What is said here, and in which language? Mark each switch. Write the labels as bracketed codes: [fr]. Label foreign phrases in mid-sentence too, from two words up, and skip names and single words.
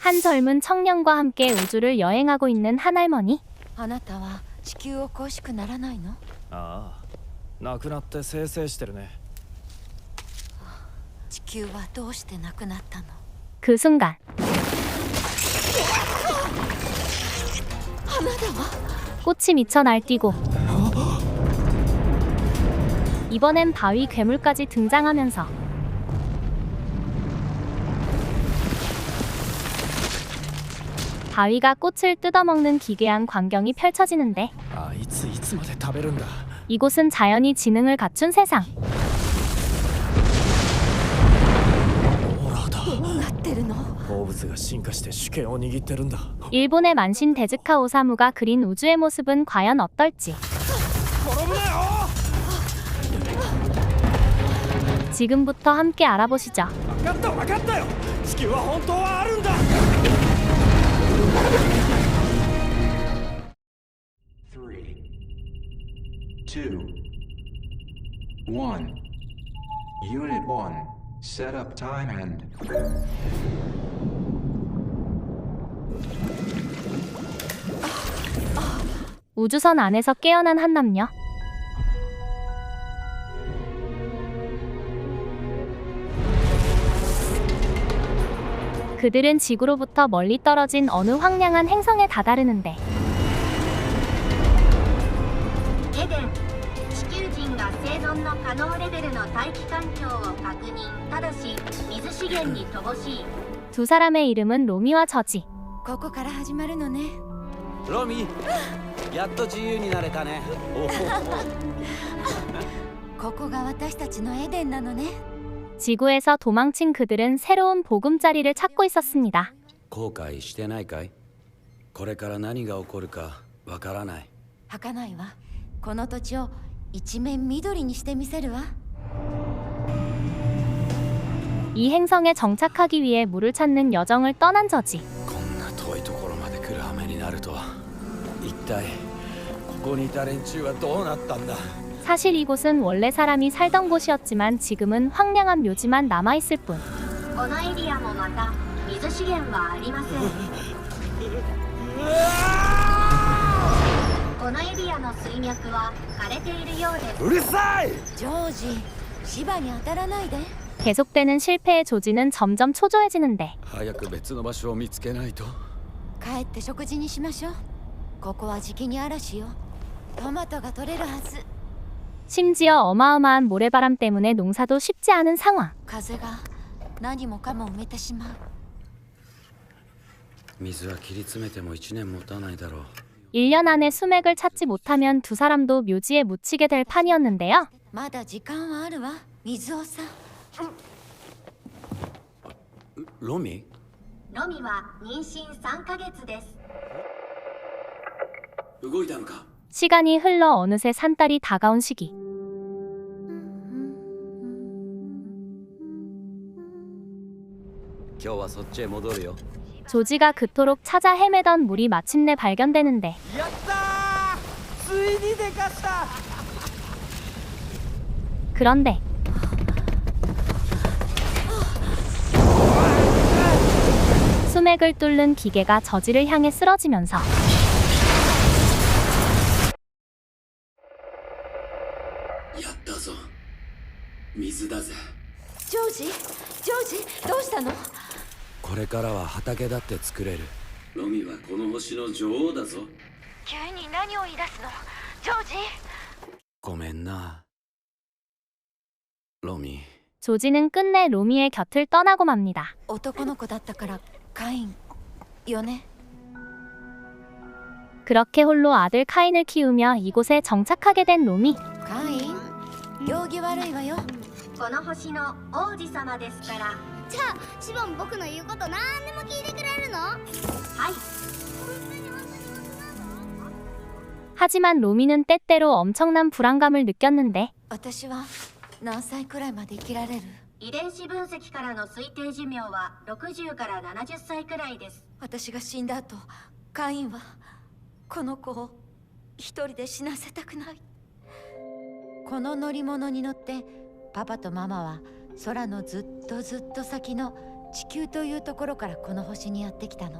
[ko] 한 젊은 청년과 함께 우주를 여행하고 있는 한 할머니. [ja] あなたは地球を恋しくならないの？ああ、亡くなって清々してるね。地球はどうしてなくなったの？ [ko] 그 순간 [ja] あなたは [ko] 꽃이 미쳐 날뛰고 이번엔 바위 괴물까지 등장하면서 바위가 꽃을 뜯어먹는 기괴한 광경이 펼쳐지는데 [ja] あいついつまで食べるんだ。 [ko] 이곳은 자연이 지능을 갖춘 세상. [ja] オーラだ。どうなってるの？動物が進化して主権を握ってるんだ。 [ko] 일본의 만신 데즈카 오사무가 그린 우주의 모습은 과연 어떨지. [ja] 転ぶなよ。 [ko] 지금부터 함께 알아보시죠. [ja] 分かった分かったよ。地球は本当はあるんだ。 3, 2, 1. [en] Unit 1. Set up time and [ko] 우주선 안에서 깨어난 한 남녀. 그들은 지구로부터 멀리 떨어진 어느 황량한 행성에 다다르는데 [ja] エデン、地球人が生存の可能レベルの大気環境を確認。ただし水資源に乏しい。 [ko] 두 사람의 이름은 로미와 저지. [ja] ここから始まるのね。ロミやっと自由になれたね。ここが私たちのエデンなのね。 [ko] 지구에서 도망친 그들은 새로운 보금자리를 찾고 있었습니다. [ja] 後悔してないかい？これから何が起こるかわからない。儚いわ。この土地を一面緑にしてみせるわ。 [ko] 이 행성에 정착하기 위해 물을 찾는 여정을 떠난 저지. [ja] こんな遠いところまで来る羽目になるとは。一体ここにいた連中はどうなったんだ？ [ko] 사실 이곳은 원래 사람이 살던 곳이었지만 지금은 황량한 묘지만 남아있을 뿐. [ja] このエリアもまた水資源はありません。このエリアの水脈は枯れているようです。うるさい。ジョージ、芝に当たらないで。 [ko] 계속되는 실패의 조지는 점점 초조해지는데 [ja] 早く別の場所を見つけないと。帰って食事にしましょう。ここはじきに嵐よ。トマトが取れるはず。 [ko] 심지어 어마어마한 모래바람 때문에 농사도 쉽지 않은 상황. [ja] 風が何もかも埋めてしまう。水は切り詰めても1年持たないだろう。 [ko] 1년 안에 수맥을 찾지 못하면 두 사람도 묘지에 묻히게 될 판이었는데요. [ja] まだ時間はあるわ。水をさ。ロミ？ロミは妊娠3ヶ月です。動いたのか？ [ko] 시간이 흘러 어느새 산딸이 다가온 시기. [ja] 今日はそっちへ戻るよ。 [ko] 조지가 그토록 찾아 헤매던 물이 마침내 발견되는데 [ja] やったー。ついにでかした。 [ko] 그런데 수맥을 뚫는 기계가 저지를 향해 쓰러지면서 [ja] やったぞ。水だぜ。ジョージ、ジョージ、どうしたの？これからは畑だって作れる。ロミはこの星の女王だぞ。急に何を言い出すの？ジョージ。ごめんな。ロミ。 [ko] 조지는 끝내 로미의 곁을 떠나고 맙니다. [ja] 男の子だったからカインよね。 [ko] 그렇게 홀로 아들 카인을 키우며 이곳에 정착하게 된 로미. [ja] カイン、行儀悪いわよ。この星の王子様ですから。じゃあシボン僕の言うこと何でも聞いてくれるの？はい。 [ko] 하지만 로미는 때때로 엄청난 불안감을 느꼈는데 [ja] 私は何歳くらいまで生きられる？遺伝子分析からの推定寿命は60から70歳くらいです。私が死んだ後、カインはこの子を一人で死なせたくない。この乗り物に乗ってパパとママは空のずっとずっと先の地球というところからこの星にやってきたの。